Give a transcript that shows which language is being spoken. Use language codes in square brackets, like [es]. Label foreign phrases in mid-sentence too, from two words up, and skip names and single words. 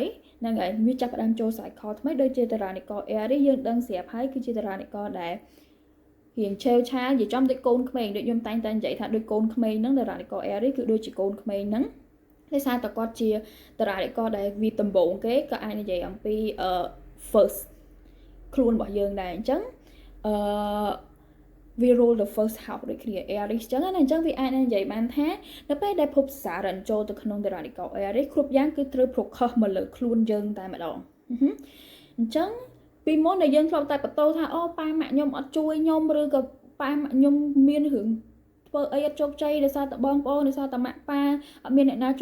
[km] ហ្នឹងហើយវាចាប់ផ្ដើមចូល cycle ថ្មីដូចជាតារានិករ Aries យើងដឹងស្រាប់ហើយគឺជាតារានិករដែលរៀងឆេវឆានិយាយចំដូចកូនក្មេងដូចខ្ញុំតែងតែនិយាយថាដូចកូនក្មេងហ្នឹងតារានិករ Aries គឺដូចជាកូនក្មេងហ្នឹងដោយសារតែគាត់ជាតារានិករដែលវាដំបូងគេក៏អាចនិយាយអំពីfirst ខ្លួនរបស់យើងដែរអញ្ចឹង វា [en] rule the first house [km] ដូចគ្នា Aries ចឹងណាអញ្ចឹងវាអាចនិយាយបានថានៅពេលដែលភពសារ៉ាន់ចូលទៅក្នុងតារានិករ Aries គ្រប់យ៉ាងគឺត្រូវ focus មកលើខ្លួនយើងតែម្ដងអញ្ចឹងពីមុនដែលយើងធ្លាប់តែបន្ទោថាអូប៉ាម៉ាក់ខ្ញុំអត់ជួយខ្ញុំឬក៏ប៉ាម៉ាក់ខ្ញុំមានរឿងធ្វើអីអត់ជោគជ័យដោយសារតែបងប្អូនដោយសារតែម៉ាក់ប៉ាអត់មានអ្នកណា